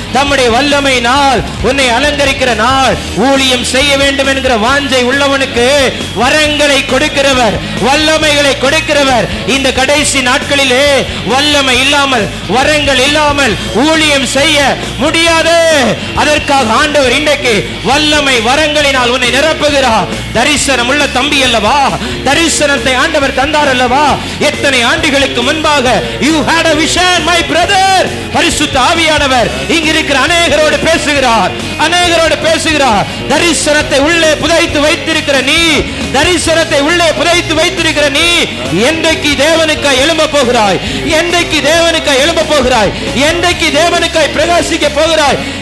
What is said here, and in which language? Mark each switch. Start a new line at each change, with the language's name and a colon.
Tamil: தம்முடைய வல்லமையினால் உன்னை அலங்கரிக்கிற நாள். ஊழியம் செய்ய வேண்டும் என்கிற வாஞ்சை உள்ளவனுக்கு வரங்களை கொடுக்கிறவர், வல்லமைகளை கொடுக்கிறவர். இந்த கடைசி நாட்களிலே வல்லமை இல்லாமல், வரங்கள் இல்லாமல் ஊழியம் செய்ய முடியாது. அதற்காக ஆண்டவர் இன்றைக்கு வல்லமை வரங்களினால் உன்னை நிரப்புகிறார். தரிசனம் உள்ள தம்பி அல்லவா, தரிசனத்தை ஆண்டவர் தந்தார் அல்லவா. எத்தனை ஆண்டுகளுக்கு முன்பாக
English: you had a vision my brother.
Tamil: பரிசுத்த ஆவியானவர் இங்கு இருக்கிற அநேகரோடு பேசுகிறார், அநேகரோடு பேசுகிறார். தரிசனத்தை உள்ளே புதைத்து வைத்திருக்கிற நீ, தரிசனத்தை உள்ளே புதைத்து வைத்திருக்கிற நீ என்றைக்கு தேவனுக்காய் எழும்ப போகிறாய்? என்றைக்கு தேவனுக்காய் எழும்ப போகிறாய்? என்றைக்கு தேவனுக்காய் பிரகாசிக்க போகிறாய்?